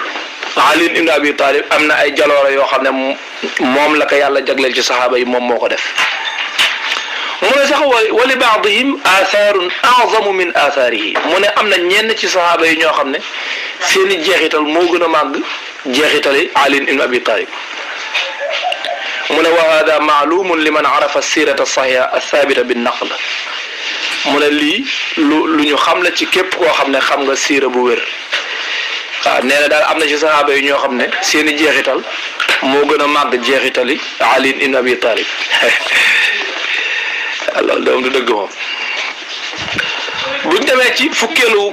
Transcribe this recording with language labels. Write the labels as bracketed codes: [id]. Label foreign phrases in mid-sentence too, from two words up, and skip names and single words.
[wo] Ali ibn Abi Talib am na ay jaloore yoo xam ne moom la ko yàlla jagleel ci sahaaba yi moom moo ko def. mu ne sax [ar] ولبعضهم آثار أعظم من آثاره [wo] mu ne am na ñenn ci sahaaba yi ñoo xam ne seeni jeexital moo gën a màgg jeexitali Ali ibn Abi Talib. mu ne [ar] وهذا معلوم لمن عرف السيرة الصحيحة الثابتة بالنقل [wo] mu ne lii lu ñu xam la ci képp koo xam ne xam nga siira bu wér. waaw nee na daal am na ci sahaaba yi ñoo xam ne seeni jeexital moo gën a màgg jeexitali Ali ibn Abi Talib. loolu doom du dëgg moom buñ demee ci fukkeelu